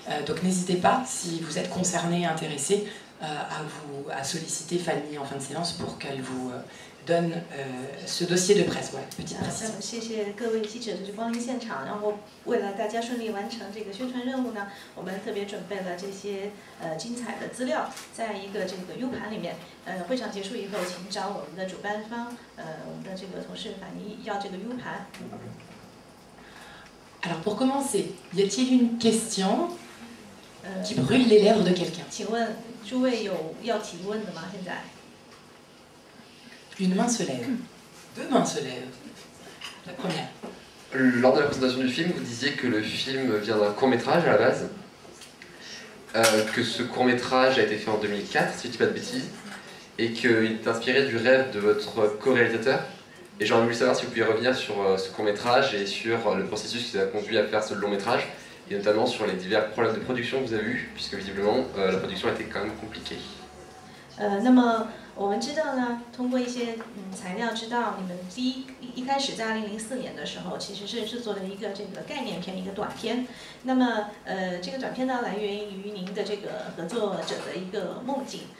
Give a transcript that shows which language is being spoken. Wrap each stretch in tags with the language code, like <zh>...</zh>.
<fr>Donc n'hésitez pas, si vous êtes concerné et intéressé, à solliciter Fanny en fin de séance pour qu'elle vous donne ce dossier de presse. Voilà, petite précision.</fr> <zh>谢谢各位记者的光临现场，然后为了大家顺利完成这个宣传任务呢，我们特别准备了这些精彩的资料，在一个这个 U 盘里面。会场结束以后，请找我们的主办方，我们的这个同事反映要这个 U 盘。</zh> <fr>Alors pour commencer, y a-t-il une question qui brûle les lèvres de quelqu'un?</fr> <zh>请问诸位有要提问的吗？现在？</zh> <fr>Une main se lève, deux mains se lèvent. La première. Lors de la présentation du film, vous disiez que le film vient d'un court-métrage à la base, que ce court-métrage a été fait en 2004, si je ne dis pas de bêtises, et qu'il est inspiré du rêve de votre co-réalisateur. Et j'aurais voulu savoir si vous pouviez revenir sur ce court-métrage et sur le processus qui vous a conduit à faire ce long-métrage, et notamment sur les divers problèmes de production que vous avez eus, puisque visiblement la production était quand même compliquée.</fr> <zh>我们知道呢，通过一些材料知道，你们一开始在2004年的时候，其实是制作了一个这个概念片，一个短片。那么这个短片呢，来源于您的这个合作者的一个梦境。</zh>